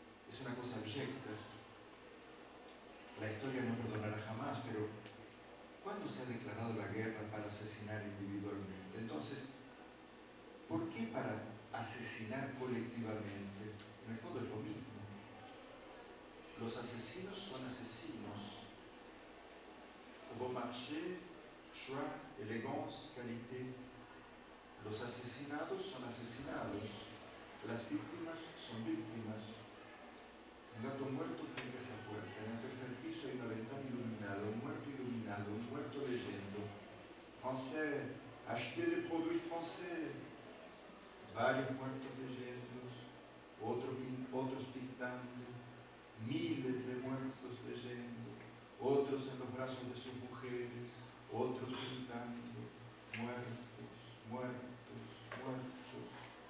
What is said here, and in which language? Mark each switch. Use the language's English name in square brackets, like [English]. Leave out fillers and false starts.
[Spanish] Es una cosa abyecta. La historia no perdonará jamás, pero ¿cuándo se ha declarado la guerra para asesinar individualmente? Entonces, ¿por qué para asesinar colectivamente? En el fondo es lo mismo. Los asesinos son asesinos. [French] Bon marché, choix, élégance, qualité. [Spanish] Los asesinados son asesinados. Las víctimas son víctimas. Un gato muerto frente a esa puerta. En el tercer piso hay una ventana iluminada, un muerto iluminado, un muerto leyendo. [French] Français, achetez des produits français. [Spanish] Varios muertos leyendo, otros pintando, miles de muertos leyendo, otros en los brazos de sus mujeres, otros pintando, muertos, muertos, muertos.